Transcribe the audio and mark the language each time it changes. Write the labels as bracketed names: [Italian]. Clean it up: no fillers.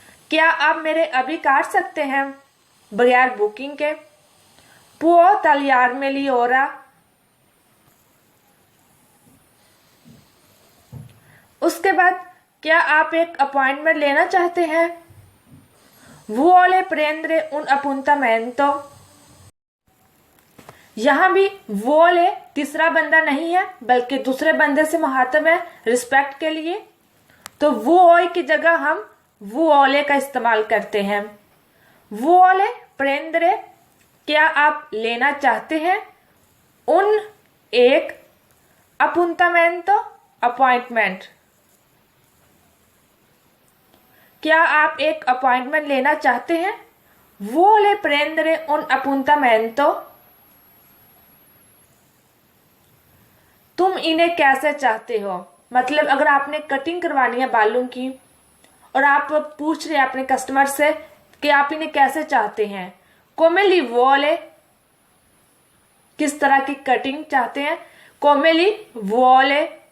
[Hindi] क्या आप मेरे अभी काट सकते हैं बगैर बुकिंग के? [Italian] può tagliarmeli ora। [Hindi] उसके बाद क्या आप एक अपॉइंटमेंट लेना चाहते हैं? [Italian] vuole prendere un appuntamento। [Hindi] यहाँ भी vuole तीसरा बंदा नहीं है बल्कि दूसरे बंदे से मुहातब है रिस्पेक्ट के लिए, तो vuoi की जगह हम vuole का इस्तेमाल करते हैं। [Italian] vuole prendere [Hindi] क्या आप लेना चाहते हैं? un एक appuntamento अपॉइंटमेंट। क्या आप एक अपॉइंटमेंट लेना चाहते हैं? [Italian] vuole prendere un appuntamento। [Hindi] तुम इन्हें कैसे चाहते हो? मतलब अगर आपने कटिंग करवानी है बालों की और आप पूछ रहे हैं अपने कस्टमर से कि आप इन्हें कैसे चाहते हैं, [Italian] come li vuole, [Hindi] किस तरह की कटिंग चाहते हैं, [Italian] come li vuole।